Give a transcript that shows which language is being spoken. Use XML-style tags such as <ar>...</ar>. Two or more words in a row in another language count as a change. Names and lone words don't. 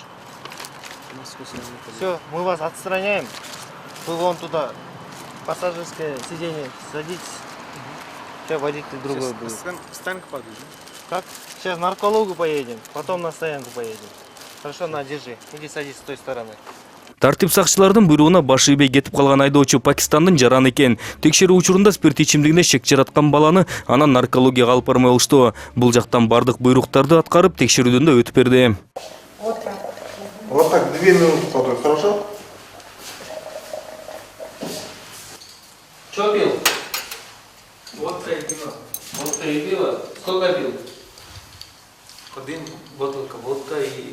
<ru>Москву сразу. Все, мы вас отстраняем. Вы вон туда, пассажирское сиденье, садитесь. Сейчас водитель другой будет. Стоянка подъезжай. Как? Сейчас на наркологу поедем, потом на стоянку поедем. Хорошо, на, держи. Иди садись с той стороны.</ru> <ky>Тартип сакчылардын буйругуна баш ийбей кетип калган айдоочу Пакистандын жараны экен. Текшерүү учурунда спирт ичимдигине шек жараткан баланы анан наркологияга алып бармай алышту. Бул жактан бардык буйруктарды аткарып, текшерүүдөн да өтүп берди.</ky> <ru>Вот так 2 минуты ходу, хорошо? Что пил? Водка и пиво. Водка и пиво? Сколько пил? Один бутылка водка и...</ru>